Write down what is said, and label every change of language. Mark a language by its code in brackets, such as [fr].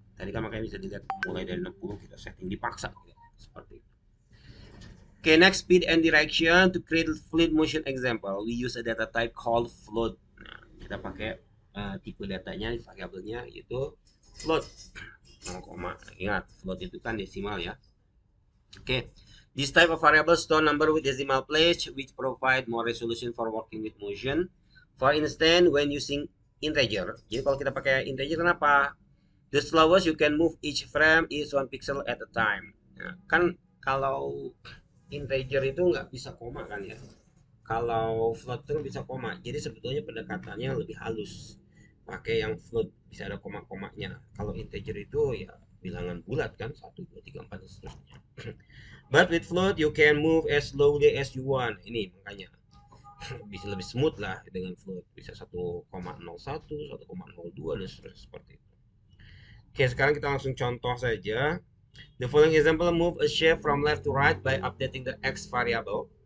[id] Tadi kan makanya bisa dilihat mulai dari 60 kita setting dipaksa gitu. Seperti itu. [en] Okay, next speed and direction. To create fluid motion example, we use a data type called float. [id] Nah, kita pakai tipe datanya, variabelnya yaitu float. 0, ingat float itu kan desimal ya. [en] Okay, this type of variable store number with decimal place, which provide more resolution for working with motion. For instance, when using integer, [id] jadi kalau kita pakai integer kenapa? [en] The slowest you can move each frame is 1 pixel at a time. [id] Nah, kan kalau integer itu nggak bisa koma kan ya. Kalau float itu bisa koma. Jadi sebetulnya pendekatannya lebih halus. Pakai yang float bisa ada koma-komanya. Kalau integer itu ya bilangan bulat kan 1 2 3 4 dan seterusnya. [en] But with float you can move as slowly as you want. [id] Ini makanya bisa lebih smooth lah dengan float. Bisa 1,01, 1,02 dan seterusnya seperti itu. Oke, sekarang kita langsung contoh saja. [en] The following example move a shape from left to right by updating the x variable.